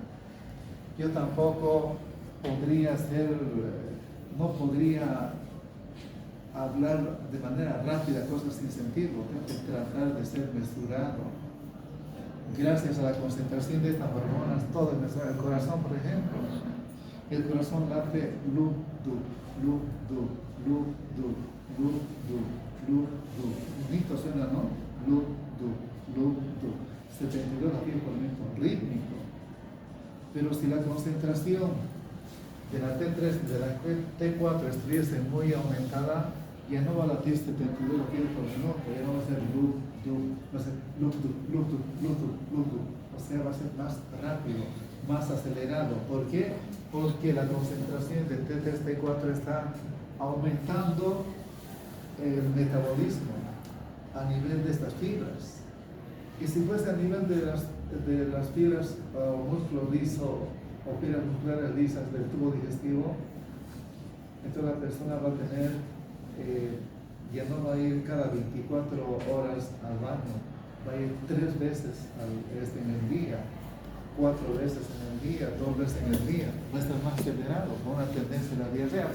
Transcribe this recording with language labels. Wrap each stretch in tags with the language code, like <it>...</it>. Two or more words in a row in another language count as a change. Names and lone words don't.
<es>Yo tampoco no podría hablar de manera rápida cosas sin sentido, tengo que tratar de ser mesurado. Gracias a la concentración de estas hormonas, todo el corazón, por ejemplo, el corazón late lu, du, lu, du, lu, du, lu, du, lu, du. Bonito suena, ¿no? Lu, du, lu, du. 72 latidos por minuto, rítmico. Pero si la concentración de la T3 y de la T4 estuviese muy aumentada, ya no va a latir 72 latidos por minuto, ya no va a ser lu, du, va a ser lu, du, lu, du, lu, du, lu, du. O sea, va a ser más rápido, más acelerado. ¿Por qué? Porque la concentración de T3, T4 está aumentando el metabolismo a nivel de estas fibras. Y si fuese a nivel de las fibras o músculo liso o fibras musculares lisas del tubo digestivo, entonces la persona va a tener, ya no va a ir cada 24 horas al baño, va a ir 3 veces en el día, 4 veces en el día, 2 veces en el día, va a estar más acelerado, con una tendencia a la diarrea.</es>